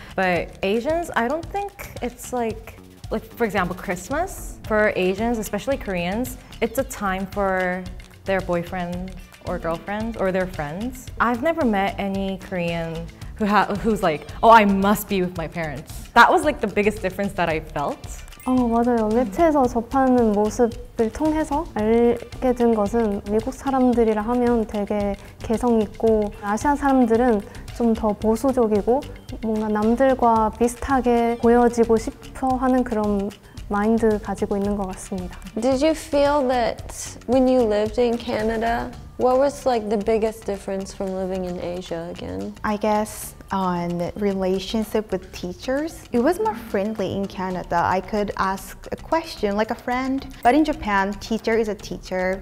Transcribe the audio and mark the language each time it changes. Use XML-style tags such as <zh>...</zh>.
<en>But Asians, I don't think it's like for example, Christmas, for Asians, especially Koreans, it's a time for their boyfriend or girlfriend or their friends. I've never met any Korean who's like, oh, I must be with my parents. That was like the biggest difference that I felt.</en> <ko>맞아요. 매체에서 접하는 모습을 통해서 알게 된 것은 미국 사람들이라 하면 되게 개성 있고, 아시아 사람들은 좀 더 보수적이고 뭔가 남들과 비슷하게 보여지고 싶어 하는 그런 마인드 가지고 있는 것 같습니다.</ko> <en>Did you feel that when you lived in Canada, what was like the biggest difference from living in Asia again? I guess on relationship with teachers, it was more friendly in Canada. I could ask a question like a friend, but in Japan, teacher is a teacher.</en>